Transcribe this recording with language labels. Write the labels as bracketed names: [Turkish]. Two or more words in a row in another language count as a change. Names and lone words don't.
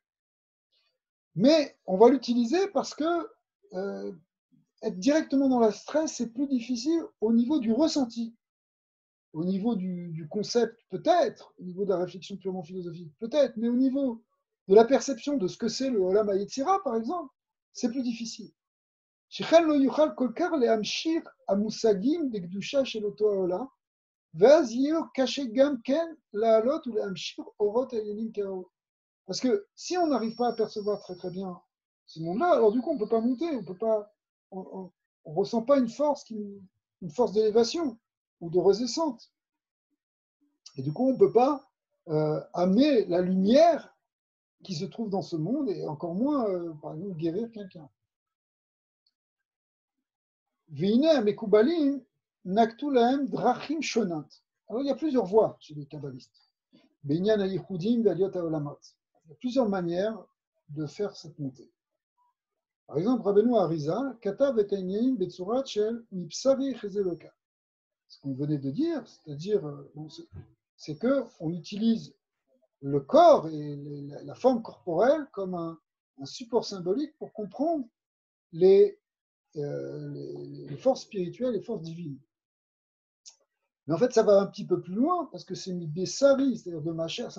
[French] Mais on va l'utiliser parce que être directement dans la stress, c'est plus difficile au niveau du ressenti. Au niveau du concept, peut-être, au niveau de la réflexion purement philosophique, peut-être, mais au niveau de la perception de ce que c'est le [Hebrew] עולם היצירה, [French] par exemple, c'est plus difficile. [Hebrew] שכן לא יוכל כל כך להמשיך המושגים בקדושה של אותו העולם, ואז יהיה קשה גם כן לעלות ולהמשיך אורות העניינים כראוי. [French] Parce que si on n'arrive pas à percevoir très très bien ce monde-là, alors du coup on ne peut pas monter, on ressent pas une force d'élévation ou de redescente. Et du coup on ne peut pas amener la lumière qui se trouve dans ce monde et encore moins, par exemple, guérir quelqu'un. [Hebrew] והנה המקובלים נקטו להם דרכים שונות. [French] Alors il y a plusieurs voies chez les kabbalistes. [Hebrew] בעניין הייחודים ועליות העולמות. [French] Il y a plusieurs manières de faire cette montée. Par exemple, [Hebrew] Rabbeinu Arizal כתב את העניינים בצורת של מבשרי חזה אלוקה. [French] Ce qu'on venait de dire, c'est-à-dire, c'est qu'on utilise le corps et la forme corporelle comme un support symbolique pour comprendre les forces spirituelles, les forces divines. Mais en fait, ça va un petit peu plus loin, parce que c'est Mibessari, c'est-à-dire de ma chair.